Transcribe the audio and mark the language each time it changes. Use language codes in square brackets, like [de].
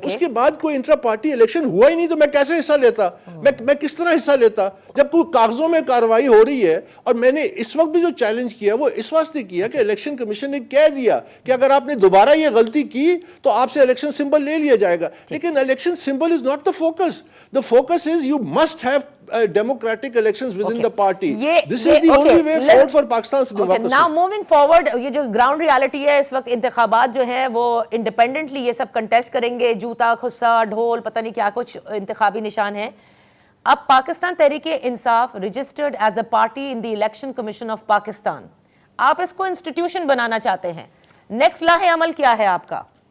[ur] اس کے بعد کوئی انٹرا پارٹی الیکشن ہوا ہی نہیں, تو میں کیسے حصہ لیتا, میں کس طرح حصہ لیتا جب کوئی کاغذوں میں کارروائی ہو رہی ہے. اور میں نے اس وقت بھی جو چیلنج کیا وہ اس واسطے کیا کہ الیکشن کمیشن نے کہہ دیا کہ اگر آپ نے دوبارہ یہ غلطی کی تو آپ سے الیکشن سمبل لے لیا جائے گا. لیکن [en] Election symbol is not the focus. The focus is you must have democratic elections within the party. This is the only way forward for Pakistan's democracy. Now moving forward, [ur] یہ جو ground reality ہے اس وقت, انتخابات جو ہیں وہ independently یہ سب contest کریں گے, جوتا خصہ ڈھول پتہ نہیں کیا کچھ انتخابی نشان ہیں. اب Pakistan Tehreek Insaf [en] registered as a party in the [ur] election commission of Pakistan, آپ اس کو انسٹیٹیوشن بنانا چاہتے ہیں, نیکسٹ لاہ عمل کیا ہے آپ کا؟